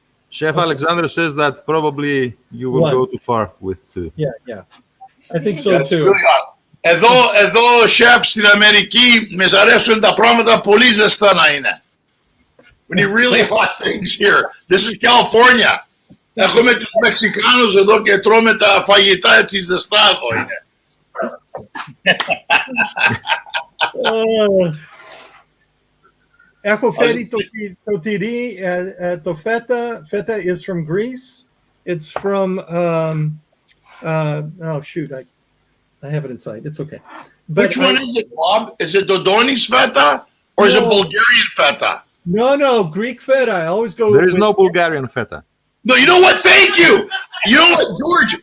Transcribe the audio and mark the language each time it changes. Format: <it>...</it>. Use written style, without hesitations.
<en>Chef Alexander says that probably you will go too far with two. Yeah. I think so That's too. really hot.</en> <el>Εδώ, chef, στην Αμερική, μες αρέσουν τα πράγματα πολύ ζεστά να είναι.</el> <en>We need really hot things here. This is California.</en> <el>Έχουμε τους Μεξικάνους εδώ και τρώμε τα φαγητά έτσι ζεστά εδώ είναι. Έχω φέρει το τυρί, το feta.</el> <en>Feta is from Greece. It's from, oh shoot, I have it inside. It's okay. But which one is it, Bob? Is it Dodonis feta or is it Bulgarian feta? No, Greek feta. I always go. There is no Bulgarian feta. No, you know what? Thank you. You know what, George?</en>